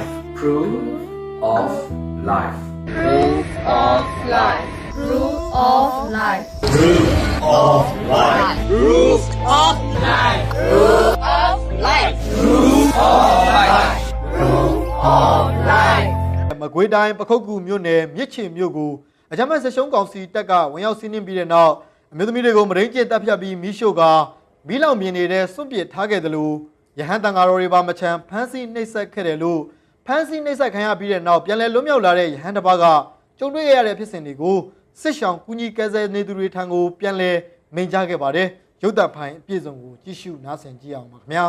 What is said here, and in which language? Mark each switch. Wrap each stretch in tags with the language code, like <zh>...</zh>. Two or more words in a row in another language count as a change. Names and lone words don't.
<en>Proof of life. Proof of life. Proof of life. Proof of life. Proof of life. Proof of life. Proof of life. Proof of life.</en> <my>မကွေးတိုင်းပခုတ်ကူမြို့နယ်မြစ်ချေမြို့ကိုအကြမ်းဖက်ဆက်ရှုံးကောင်စီတပ်ကဝင်ရောက်စီးနင်းပြီးတဲ့နောက်အမျိုးသမီးတွေကိုမရင်းကျစ်တပ်ဖြတ်ပြီးမီးရှို့ကမီးလောင်မြင်နေတဲ့စွန့်ပစ်ထားခဲ့တယ်လို့ရဟန်းတန်ဃာတော်တွေပါမချမ်းဖမ်းဆီးနှိပ်စက်ခဲ့တယ်လို့ဖမ်းဆီးနှိပ်စက်ခံရပြီးတဲ့နောက်ပြန်လည်လွတ်မြောက်လာတဲ့ရဟန်းတစ်ပါးကကြုံတွေ့ရတဲ့ဖြစ်စဉ်တွေကိုစစ်ရှောင်ကူညီကယ်ဆယ်နေသူတွေထံကိုပြန်လည်မိန့်ကြားခဲ့ပါတယ်ရုပ်သံဖိုင်အပြည့်စုံကိုကြည့်ရှုနားဆင်ကြည့်အောင်ပါခင်ဗျာ</my>